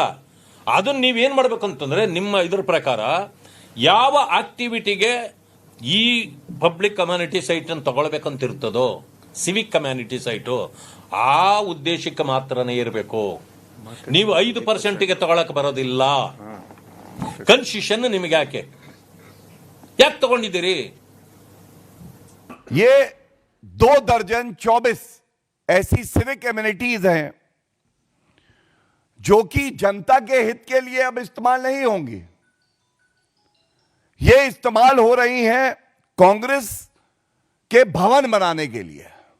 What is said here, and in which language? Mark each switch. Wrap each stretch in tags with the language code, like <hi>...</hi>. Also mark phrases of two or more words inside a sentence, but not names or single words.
<kn>ಅದನ್ನ ನೀವೇನ್ ಮಾಡ್ಬೇಕಂತಂದ್ರೆ ನಿಮ್ಮ ಇದ್ರ ಪ್ರಕಾರ ಯಾವ ಆಕ್ಟಿವಿಟಿಗೆ ಈ</kn> <en>public community site</en> <kn>ಅನ್ನು ತಗೊಳ್ಬೇಕಂತ ಇರ್ತದೋ,</kn> <en>civic community site,</en> <kn>ಆ ಉದ್ದೇಶಕ್ಕೆ ಮಾತ್ರನೇ ಇರಬೇಕು. ನೀವು 5%ಗೆ ತಗೊಳಕ್ ಬರೋದಿಲ್ಲ. ಕನ್ಸೆಷನ್ ನಿಮಗೆ ಯಾಕೆ ತಗೊಂಡಿದ್ದೀರಿ?</kn> <hi>ये 2 दर्जन 24 ऐसी</hi> <en>civic amenities</en> <hi>हैं जो कि जनता के हित के लिए अब इस्तेमाल नहीं होंगी. ये इस्तेमाल हो रही हैं कांग्रेस के भवन बनाने के लिए.</hi>